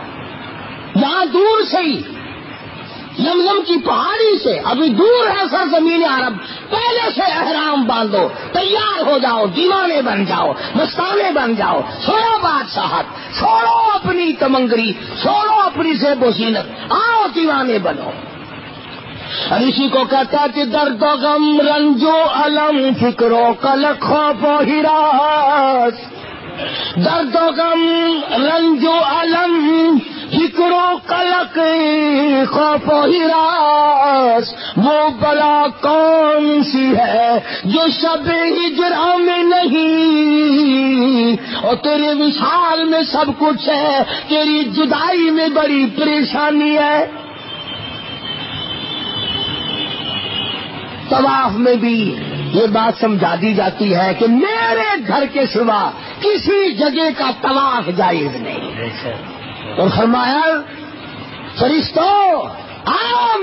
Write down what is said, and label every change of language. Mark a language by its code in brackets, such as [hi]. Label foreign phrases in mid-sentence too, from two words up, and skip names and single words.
[ur] یہاں دور سے ہی زمزم کی پہاڑی سے، ابھی دور ہے سرزمین عرب، پہلے سے احرام باندھو، تیار ہو جاؤ، دیوانے بن جاؤ، مستانے بن جاؤ، چھوڑو بادشاہت، چھوڑو اپنی تمنگری، چھوڑو اپنی زیب و زینت، آؤ دیوانے بنو۔ اور اسی کو کہتا کہ درد و غم رنج و علم فکر و قلق خوف و ہراس، درد و غم رنج و علم فکر و قلق خوف و ہراس، وہ بلا کون سی ہے جو شب ہجرہ میں نہیں، اور تیرے وصال میں سب کچھ ہے، تیری جدائی میں بڑی پریشانی ہے۔ طواف میں بھی یہ بات سمجھا دی جاتی ہے کہ میرے گھر کے سوا کسی جگہ کا طواف جائز نہیں، اور فرمایا فرشتوں آؤ